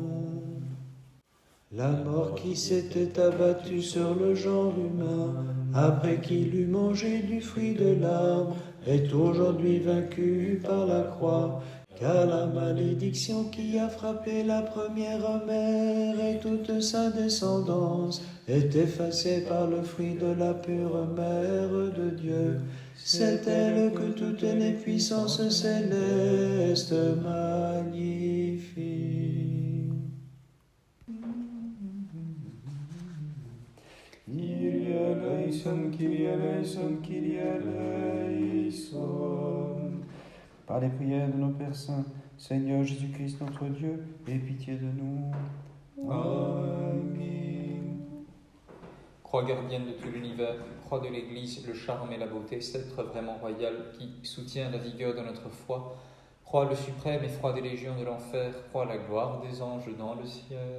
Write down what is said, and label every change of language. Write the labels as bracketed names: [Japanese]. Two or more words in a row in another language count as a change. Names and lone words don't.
[French] La mort qui s'était abattue sur le genre humain, après qu'il eut mangé du fruit de l'arbre, est aujourd'hui vaincue par la croix, car la malédiction qui a frappé la première mère et toute sa descendance est effacée par le fruit de la pure mère de Dieu. C'est elle que toutes les puissances célestes magnifient. [Greek] Κύριε ἐλέησον, Κύριε ἐλέησον, Κύριε ἐλέησον. [French] Par les prières de nos Pères saints, Seigneur Jésus-Christ notre Dieu, aie pitié de nous. Amen. Croix gardienne de tout l'univers, croix de l'Église, le charme et la beauté, sceptre vraiment royal qui soutient la vigueur de notre foi, croix le suprême effroi des légions de l'enfer, croix la gloire des anges dans le ciel.